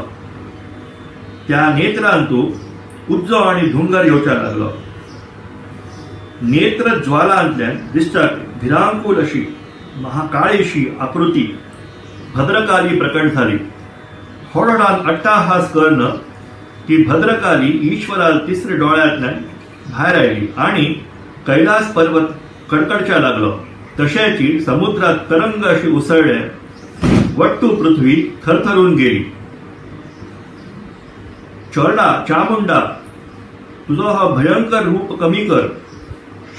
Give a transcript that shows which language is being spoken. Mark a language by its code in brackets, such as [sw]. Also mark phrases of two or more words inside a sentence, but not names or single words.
[kok] त्या नेत्रांतू उज्जो आणि धुंगर येवच्या लागलो. नेत्र ज्वालांतल्यान दिसतात भिरांकूल अशी महाकाळीशी आकृती भद्रकाली प्रकट झाली. होडोडान अट्टाहास करून ती भद्रकाली ईश्वराल तिसरे डोळ्यांतल्यान भायर आयली आणि कैलास पर्वत कडकडच्या लागलो. तशेची समुद्रात तरंग अशी उसळले. वट्टू पृथ्वी थरथरून गेली. चोरडा चामुंडा तुझो हा भयंकर रूप कमी कर.